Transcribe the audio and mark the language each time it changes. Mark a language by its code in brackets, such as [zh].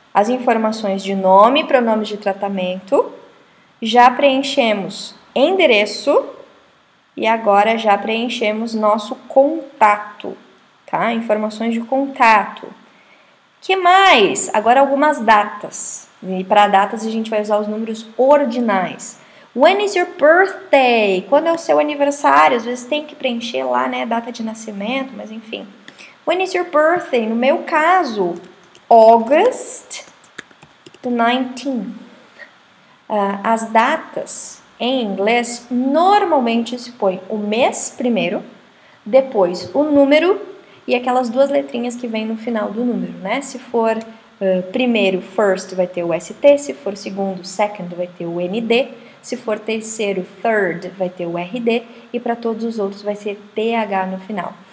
[pt] as informações de nome, pronomes de tratamento, já preenchemos endereço e agora já preenchemos nosso contato, tá? Informações de contato. Que mais? Agora algumas datas. E para datas a gente vai usar os números ordinais. [en] When is your birthday? [pt] Quando é o seu aniversário? Às vezes tem que preencher lá, né, data de nascimento, mas enfim. [en] When is your birthday? [pt] No meu caso, [en] August the 19th. [pt] As datas em inglês normalmente se põe o mês primeiro, depois o número e aquelas duas letrinhas que vem no final do número, né? Se for primeiro, first, vai ter o ST, se for segundo, second, vai ter o ND, se for terceiro, third, vai ter o RD e para todos os outros vai ser TH no final.